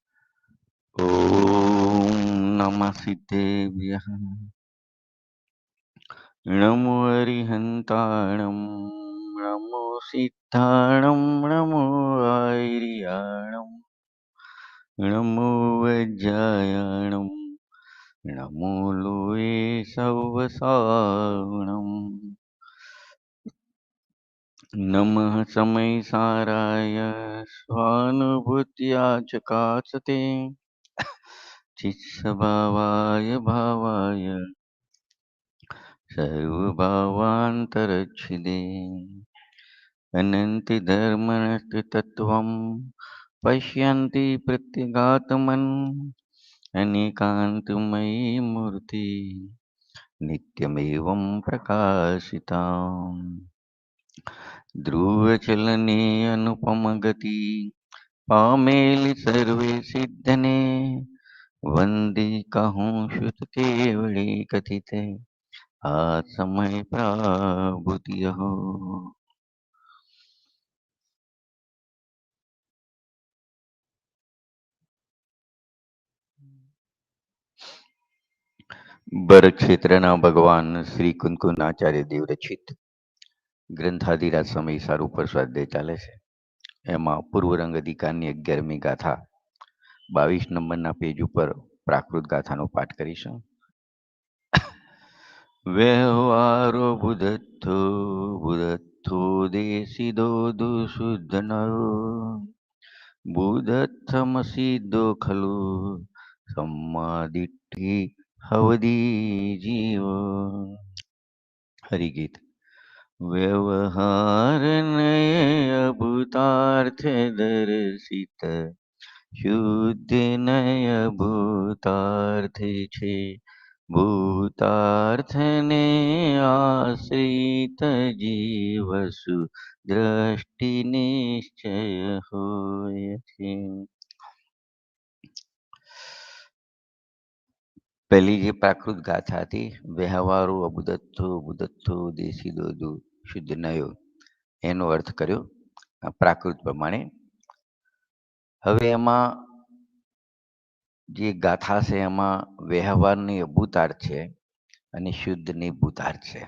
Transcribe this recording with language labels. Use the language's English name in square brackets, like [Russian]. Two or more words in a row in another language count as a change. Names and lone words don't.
[Sanskrit] ઓમ નમઃ સિદ્ધેભ્યઃ [Prakrit languages] નમો અરિહંતાણં નમો સિદ્ધાણં નમો આયર્યાણં નમો વજ્જાયાણં નમો લોએ [Sanskrit] સવસાણં નમઃ સમયસારાય સ્વાનુભૂત્યા ચકાસતે चित्स्वभावाय भावाय सर्वभावान्तरच्छिदे अनन्ति धर्मणस्ति तत्त्वं पश्यन्ति प्रत्यगात्मन् अनेकान्तमयी मूर्ति नित्यमेवं प्रकाशिताम् [Gujarati] ધ્રુવચલને અનુપમગતિ પામેલિ સર્વે સિદ્ધને વંદે કહું શ્રુત કેવલી કથિત આ સમય પ્રાભુતિ હો। બર ક્ષેત્રના ભગવાન શ્રી કુંકુનાચાર્ય દેવ રચિત ગ્રંથાધિરાજ સમય સાર પર સ્વાધ્યાય ચાલે છે। એમાં પૂર્વ રંગ અધિકારની 11મી ગાથા 22 નંબરના પેજ ઉપર પ્રાકૃત ગાથાનો પાઠ કરીશું. [Prakrit languages] વ્યવહારો બુધત્થો બુધત્થો દેશિદો દુશુદ્ધ નરો બુધત્થમસિદ્ધો ખલુ सम्मादिट्ठी हवदी जीव. [Gujarati] हरिगीत. વ્યવહાર નય ભૂતાર્થ દર્શિત શુદ્ધ નય ભૂતાર્થ છે ભૂતાર્થને આશ્રિત જીવસુ દૃષ્ટિ નિશ્ચય હોય છે. પહેલી જે પ્રાકૃત ગાથા હતી, વ્યવહારો અબુદત્થો બુદત્થો દેશી દોદુ શુદ્ધ નયો, એનો અર્થ કર્યો પ્રાકૃત પ્રમાણે. હવે એમાં જે ગાથા છે એમાં વ્યવહારની અભૂતાર્થ છે અને શુદ્ધની ભૂતાર્થ છે.